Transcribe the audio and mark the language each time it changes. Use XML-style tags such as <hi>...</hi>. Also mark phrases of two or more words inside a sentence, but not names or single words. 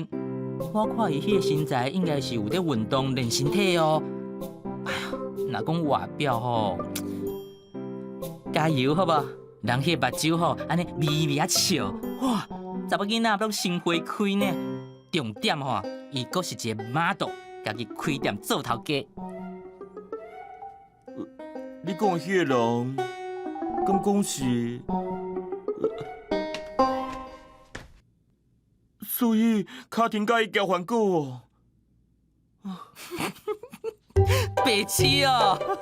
<nan>我看伊迄个身材，应该是有在运动练身体哦。哎呀，若讲外表吼。加油好无？人迄个目睭吼，安尼微微啊笑，哇！查某囡仔拢心花开呢。重点吼，伊阁是一个 model，家己开店做头家。你讲的迄个人，敢讲是？所以卡廷甲伊交换过哦。白痴哦！</nan>